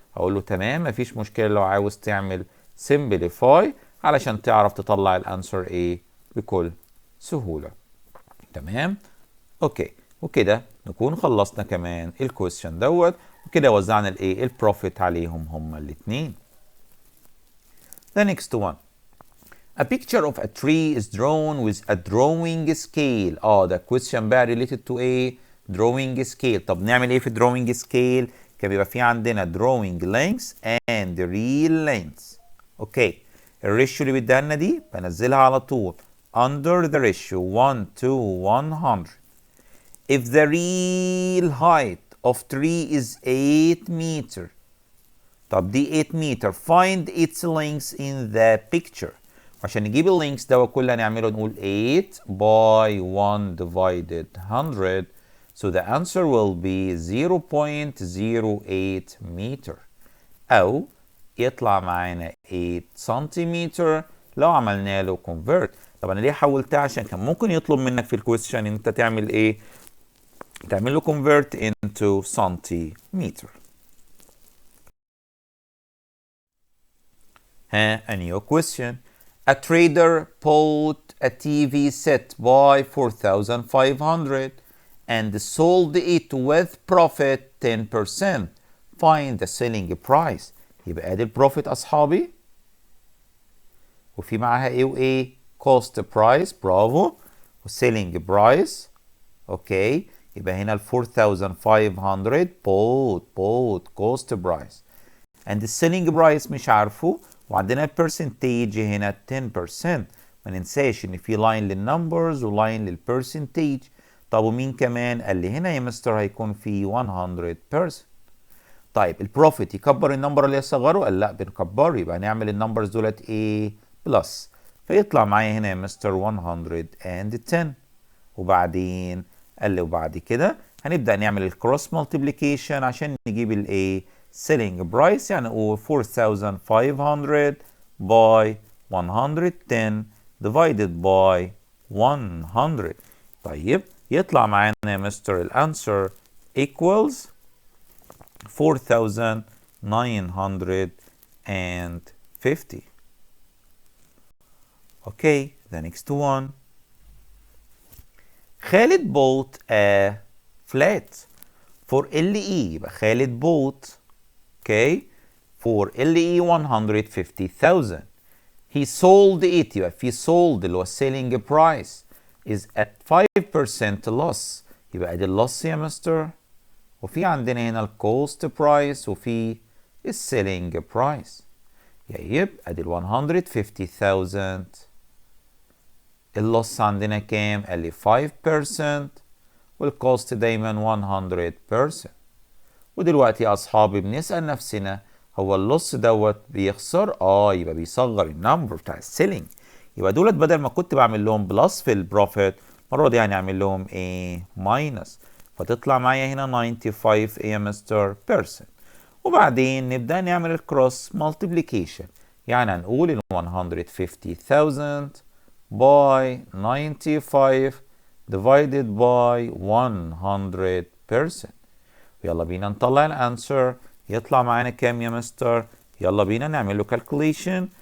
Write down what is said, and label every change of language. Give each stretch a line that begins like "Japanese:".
Arabic: اقول له تمام مفيش مشكله لو عاوز تعمل simplify علشان تعرف تطلع الانسر ايه بكل سهوله. تمام اوكي، وكده نكون خلصنا كمان الكويستشن دوت، وكده وزعنا الايه البروفيت عليهم هما الاثنين.
English: The next one. A picture of a tree is drawn with a drawing scale. ده question بقى related to a drawing scale.
Arabic: طب نعمل ايه في drawing scale؟ كان بيبقى في عندنا drawing lengths and real lengths. اوكي، الريشيو اللي بيديها لنا دي بنزلها على طول under the ratio 1 to 100.
English: If the real height of tree is 8 meter. طب دي 8 meter. Find its length in the picture.
Arabic: عشان نجيب اللينكس ده كله هنعمله نقول 8 by 1 divided 100.
English: So the answer will be 0.08 meter.
Arabic: أو يطلع معانا 8 سنتيمتر لو عملنا له convert. طب أنا ليه حولتها؟ عشان كان ممكن يطلب منك في الكويستشن أنت تعمل إيه؟ تعمل له convert into centimeter.
English: A new question. A trader bought a TV set by 4,500 and sold it with profit 10%. Find the selling price.
Arabic: يبقى ادي البروفيت اصحابي، وفي معاها ايه وايه؟ cost price. برافو.
English: والselling price.
Arabic: اوكي، يبقى هنا ال 4,500 bought cost price and the selling price مش عارفه، وعندنا البرسنتيج هنا 10%. ما ننساش ان في لاين للنمبرز ولاين للبرسنتيج. طب ومين كمان؟ قال لي هنا يا مستر هيكون في 100%. طيب البروفيت يكبر النمبر اللي يصغره؟ قال لا بنكبره، يبقى هنعمل النمبرز دولت ايه؟ بلس، فيطلع معايا هنا يا مستر 110. وبعدين قال لي وبعد كده هنبدأ نعمل الكروس مالتيبليكيشن عشان نجيب الايه؟ selling price.
English: يعني نقول 4,500 by 110 divided by 100.
Arabic: طيب يطلع معانا يا مستر الانسر equals 4,950.
English: Okay, the next one. Khalid bought a flat for LE. يبقى Khalid bought okay for LE 150,000. He sold it. يبقى في sold اللي هو selling price is at 5% loss.
Arabic: يبقى ادي اللوس يا مستر، وفي عندنا هنا الكوست برايس وفي السيلينج برايس. يبقى ادي ال 150,000. اللوس عندنا كام؟ قال لي 5% والكوست دايما 100%. ودلوقتي يا اصحابي بنسأل نفسنا هو اللوس دوت بيخسر؟ يبقى بيصغر النمبر بتاع السيلينج. يبقى دولت بدل ما كنت بعمل لهم بلس في البروفيت، المره دي هنعمل لهم ايه؟ ماينس. فتطلع معايا هنا 95 يا مستر بيرسنت. وبعدين نبدا نعمل الكروس مالتيبليكيشن. يعني هنقول ال 150,000 by 95 divided by 100%. يلا بينا نطلع الانسر. يطلع معانا كام يا مستر؟ يلا بينا نعمل له calculation.